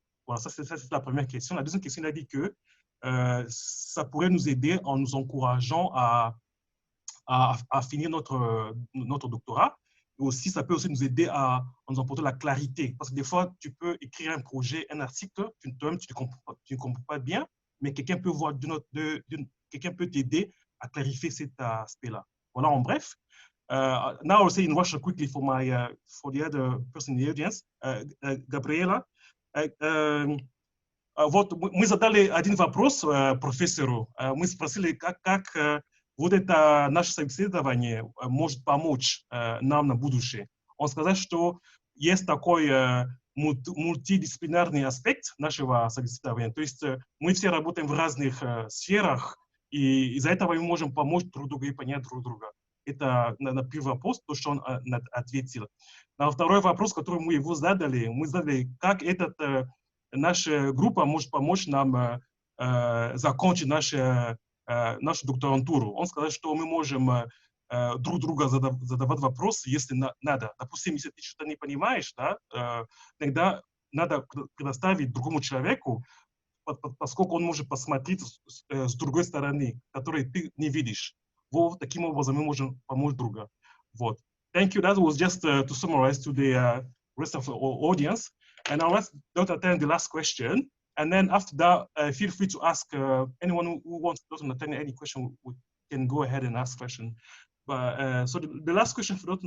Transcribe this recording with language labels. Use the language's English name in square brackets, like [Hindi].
[French] Voilà, ça c'est la première question. La deuxième question, il a dit que ça pourrait nous aider en nous encourageant à finir notre doctorat. Et aussi, ça peut aussi nous aider à nous apporter la clarité. Parce que des fois, tu peux écrire un projet, un article, toi-même, tu ne comprends pas bien, mais quelqu'un peut voir quelqu'un peut t'aider à clarifier cet aspect-là. Voilà, en bref. [English] Now I'll say in Russian quickly for the other person in the audience, Gabriela. [Russian] Мы задали один вопрос профессору. Мы спросили, как вот это наше собеседование может помочь нам на будущее. Он сказал, что есть такой мультидисциплинарный аспект нашего собеседования. То есть мы все работаем в разных сферах, и из-за этого мы можем помочь друг другу и понять друг друга. Это на первый вопрос, то, что он ответил. На второй вопрос, который мы его задали, как наша группа может помочь нам закончить нашу докторантуру. Он сказал, что мы можем друг друга задавать вопросы, если надо. Допустим, если ты что-то не понимаешь, да, тогда надо предоставить другому человеку, поскольку он может посмотреть с другой стороны, которой ты не видишь. Вот таким образом мы можем помочь другу. [English] Вот. Thank you. That was just to summarize to the rest of the audience. And now let's attend the last question. And then after that, feel free to ask anyone who wants to attend any question. We can go ahead and ask question. But so the last question for Dr.